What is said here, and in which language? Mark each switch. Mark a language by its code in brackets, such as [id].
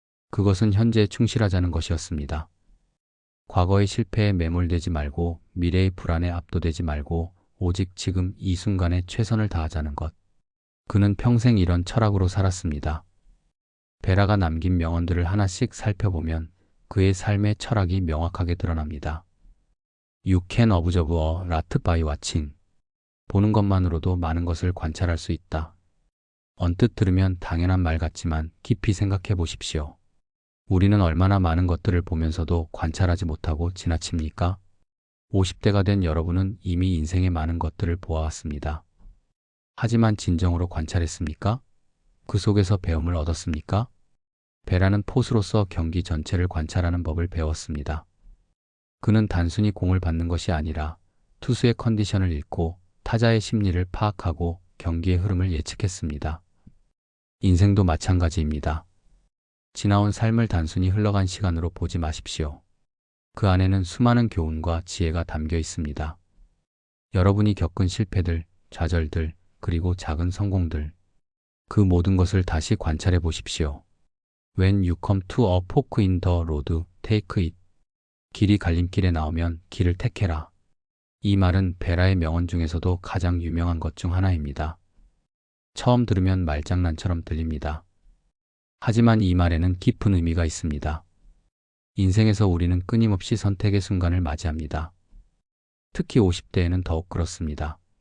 [ko] 그것은 현재에 충실하자는 것이었습니다. 과거의 실패에 매몰되지 말고 미래의 불안에 압도되지 말고 오직 지금 이 순간에 최선을 다하자는 것. 그는 평생 이런 철학으로 살았습니다. 베라가 남긴 명언들을 하나씩 살펴보면 그의 삶의 철학이 명확하게 드러납니다. [en] You can observe a lot by watching. [ko] 보는 것만으로도 많은 것을 관찰할 수 있다. 언뜻 들으면 당연한 말 같지만 깊이 생각해 보십시오. 우리는 얼마나 많은 것들을 보면서도 관찰하지 못하고 지나칩니까? 50대가 된 여러분은 이미 인생의 많은 것들을 보아왔습니다. 하지만 진정으로 관찰했습니까? 그 속에서 배움을 얻었습니까? 베라는 포수로서 경기 전체를 관찰하는 법을 배웠습니다. 그는 단순히 공을 받는 것이 아니라 투수의 컨디션을 읽고 타자의 심리를 파악하고 경기의 흐름을 예측했습니다. 인생도 마찬가지입니다. 지나온 삶을 단순히 흘러간 시간으로 보지 마십시오. 그 안에는 수많은 교훈과 지혜가 담겨 있습니다. 여러분이 겪은 실패들, 좌절들, 그리고 작은 성공들. 그 모든 것을 다시 관찰해 보십시오. [en] When you come to a fork in the road, take it. [ko] 길이 갈림길에 나오면 길을 택해라. 이 말은 베라의 명언 중에서도 가장 유명한 것 중 하나입니다. 처음 들으면 말장난처럼 들립니다. 하지만 이 말에는 깊은 의미가 있습니다. 인생에서 우리는 끊임없이 선택의 순간을 맞이합니다. 특히 50대에는 더욱 그렇습니다.